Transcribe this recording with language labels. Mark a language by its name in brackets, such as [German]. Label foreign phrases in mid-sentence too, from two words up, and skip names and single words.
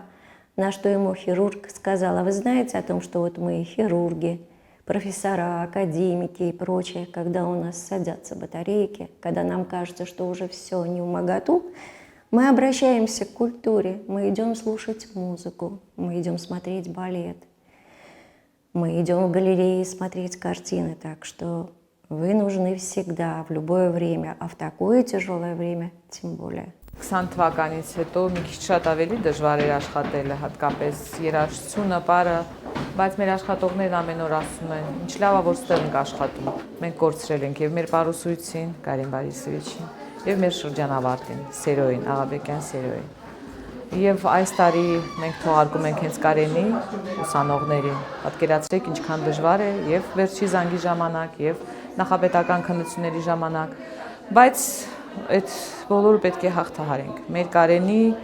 [Russian] На что ему хирург сказал: а вы знаете о том, что вот мы хирурги, профессора, академики и прочее, когда у нас садятся батарейки, когда нам кажется, что уже все не вмоготу, мы обращаемся к культуре, мы идем слушать музыку, мы идем смотреть балет, мы идем в галереи смотреть картины, так что вы нужны всегда, в любое время, а в такое тяжелое время тем более. [Armenian] 20 թվականից հետո մի քիչ շատ ավելի դժվար էր աշխատելը, հատկապես երաժշտությունը, պարը, բայց մեր աշխատողներն ամեն օր ասում են, ինչ լավ է, որ ստեղ ենք աշխատում։ Մենք կորցրել ենք եւ մեր պարուսույցին, Կարեն Բարիսովիչին, եւ մեր շրջանավարտին, Սերոյին, Աղաբեկյան Սերոյին։ Եվ այս տարի մենք թողարկում ենք հենց Կարենի ուսանողներին։ Պատկերացրեք ինչքան դժվար է եւ վերջի զանգի ժամանակ եւ նախապետական քննությունների ժամանակ, բայց այդ բոլորը պետք է հաղթահարենք։ Մեր Կարենի